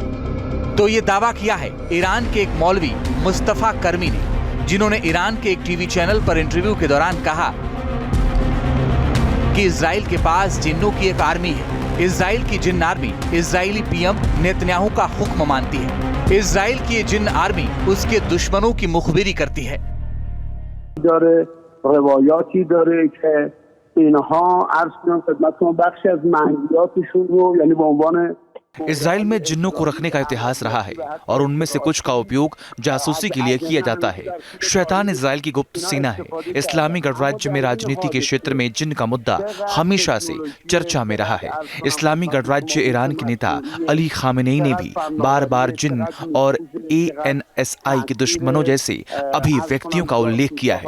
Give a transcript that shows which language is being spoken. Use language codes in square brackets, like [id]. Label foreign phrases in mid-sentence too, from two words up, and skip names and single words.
[hi] तो ये दावा किया है ईरान के एक मौलवी मुस्तफा कर्मी ने, जिन्होंने ईरान के एक [en] TV channel [hi] पर इंटरव्यू के दौरान कहा कि इजराइल के पास जिन्नों की एक आर्मी है। इजराइल की जिन्न आर्मी इजरायली पीएम नेतन्याहू का हुक्म मानती है। इजराइल की जिन्न आर्मी उसके दुश्मनों की मुखबिरी करती है। [fa] اینها عرض کنم خدمتتون بخشی از منهیاتشون رو یعنی به عنوان [hi] इजराइल में जिन्नों को रखने का इतिहास रहा है और उनमें से कुछ का उपयोग जासूसी के लिए किया जाता है। शैतान इजराइल की गुप्त सेना है। इस्लामी गणराज्य में राजनीति के क्षेत्र में जिन्न का मुद्दा हमेशा से चर्चा में रहा है। इस्लामी गणराज्य ईरान के नेता अली खामेनी ने भी बार बार जिन्न और ANSI के दुश्मनों जैसे अभिव्यक्तियों का उल्लेख किया है।